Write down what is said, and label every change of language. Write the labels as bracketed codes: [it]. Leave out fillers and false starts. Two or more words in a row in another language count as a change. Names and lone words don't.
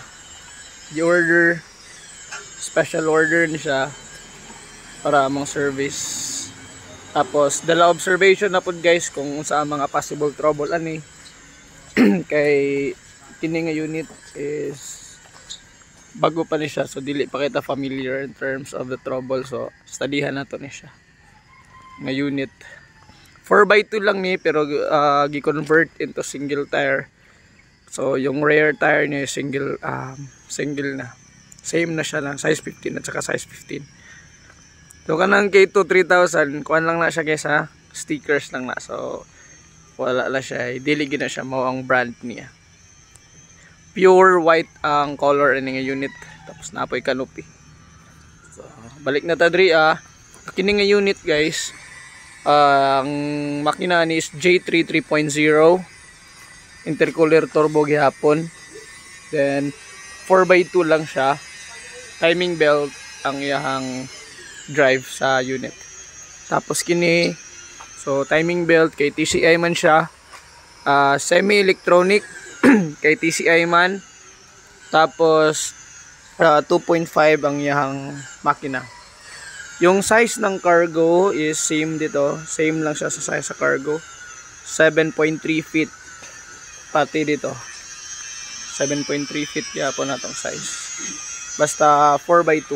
[ceb] Di order [en] special order [ceb] ni siya para among service. Tapos dala observation na pud guys kung sa mga [en] possible trouble [ceb] ani. Kay kini nga unit is bago pa ni siya, so dili pa kita familiar [en] in terms of the trouble, [ceb] so studyhan nato ni siya nga unit. 4x2 lang ni pero gi-convert [en] into single tire, [ceb] so yung [en] rear tire [ceb] niya single na, same na siya ng size 15 [tl] at saka [ceb] size 15. So kanang K2 3000 kuan lang na siya kaysa stickers lang na, so wala la siya, dili gina siya mao ang brand niya. [en] Pure white [ceb] ang color ini nga unit, tapos napoy canopy. So balik na ta diri kini nga unit guys, ang makina ni is J3 3.0 [en] intercooler turbo [ceb] gihapon, then 4x2 lang siya, [en] timing belt [ceb] ang iyahang drive sa unit. Tapos kini, so [en] timing belt [ceb] kay TCI man siya, [en] semi electronic [ceb] kay TCI man, tapos 2.5 ang iyang makina. [tl] Yung size ng cargo is same dito, [ceb] same lang siya sa size sa cargo, 7.3 feet pati dito, 7.3 feet po na tong size, basta 4x2.